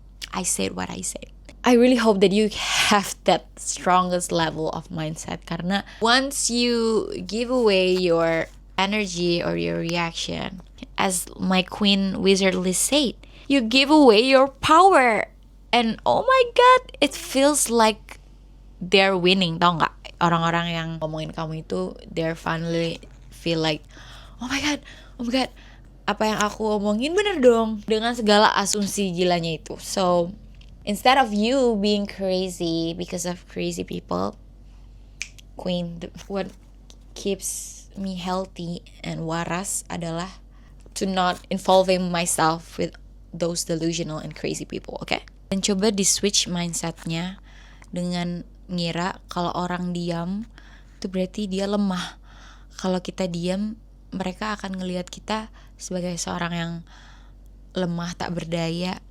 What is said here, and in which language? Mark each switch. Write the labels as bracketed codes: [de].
[en] I said what I said. I really hope that you have that strongest level of mindset [id] karena [en] once you give away your energy or your reaction, as my queen wizardly said, you give away your power and oh my god, it feels like they're winning. [id] Tau gak? Orang-orang yang ngomongin kamu itu, [en] they're finally feel like oh my god, [id] apa yang aku omongin bener dong, dengan segala asumsi gilanya itu. [en] So instead of you being crazy because of crazy people, queen, what keeps me healthy and [id] waras adalah [en] to not involving myself with those delusional and crazy people, okay? [id] Dan coba di-switch mindsetnya dengan ngira kalau orang diam itu berarti dia lemah. Kalau kita diam, mereka akan ngelihat kita sebagai seorang yang lemah, tak berdaya.